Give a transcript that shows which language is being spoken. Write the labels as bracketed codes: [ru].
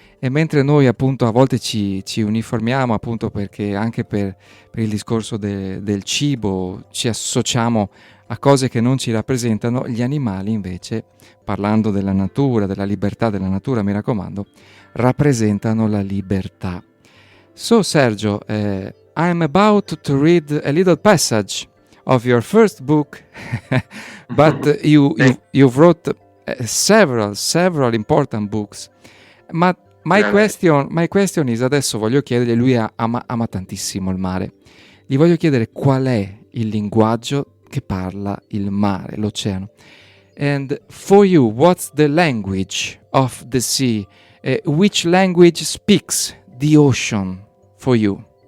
[it] E mentre noi appunto a volte ci uniformiamo appunto perché anche per il discorso del cibo ci associamo a cose che non ci rappresentano, gli animali invece, parlando della natura, della libertà della natura, mi raccomando, rappresentano la libertà. [en] So Sergio, I'm about to read a little passage of your first book, but you've wrote several important books. [it] Ma [en] my question is, [it] adesso voglio chiedergli, lui ama tantissimo il mare, gli voglio chiedere qual è il linguaggio che parla il mare, l'oceano. [en] And for you, what's the language of the sea? Which language speaks the ocean for you?